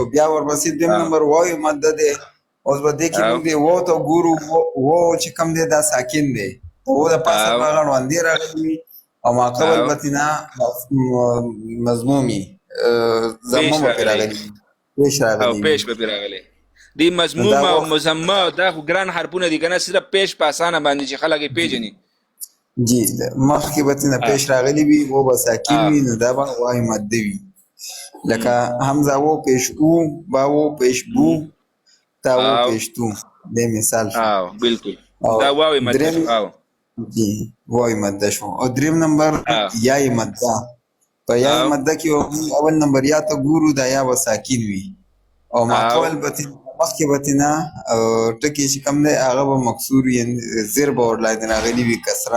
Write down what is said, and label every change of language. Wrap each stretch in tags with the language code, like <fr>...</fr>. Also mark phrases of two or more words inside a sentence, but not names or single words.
<ps>بیا ورپسې دویم نمبر واو مده دی. اوس به دې کې موږ دی واو ته ګورو، واو چې کوم دی دا ساکن دی، واو د پاسه په غړوندې راغلی وي او ما قبل بتنه مضمومي ضمه به پرې راغلي پیش راغلی او پیش به پرې راغلی. دی مضموم او مضمه دا خو ګران حرفونه دي که نه، صرف پیش په اسانه باندې چې خلک یې پیژني جی مخکې بتنه پیش راغلی وي و به ساکن وي نو دا به واو مده وي. لکه حمزه و پیش او، با و پیش بو، تا و پیش تو دی مثال شو. بالکل دا واو مده شو. جی واو مده شو. او دریم نمبر یا مده. په یا مده کې اول نمبر یا ته ګورو دا یا به ساکن وي او ماقبل بتنه مخکې بتنه ټکي چې کوم دی هغه به مکسور وي، زیر به ورلاندې راغلي وي کسره.</ps>